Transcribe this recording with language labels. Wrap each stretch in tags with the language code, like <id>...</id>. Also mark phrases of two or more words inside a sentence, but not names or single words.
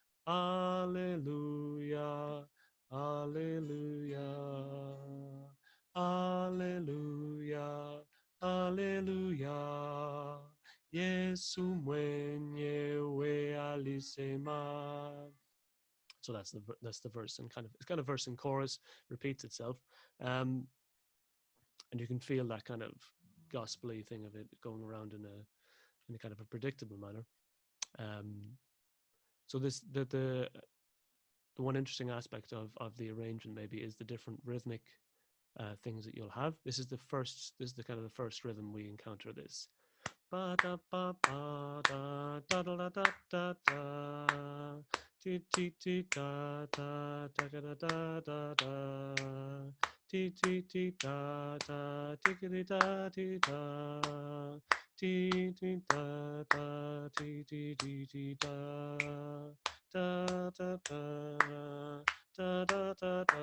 <sw>Alleluia, Alleluia, Alleluia, Alleluia. Yesu mwenyewe alisema.</sw> <en>So that's the verse, and it's kind of verse and chorus, repeats itself, and you can feel that kind of gospel-y thing of it going around in a kind of a predictable manner. So the one interesting aspect of the arrangement maybe is the different rhythmic things that you'll have. This is the kind of the first rhythm we encounter this. Ba da ba ba da da da da da da ti ti ti da da da da da da da ti ti ti da da ti ti da ti da ti ti da da ti ti ti ti da da da da da da da da.</en>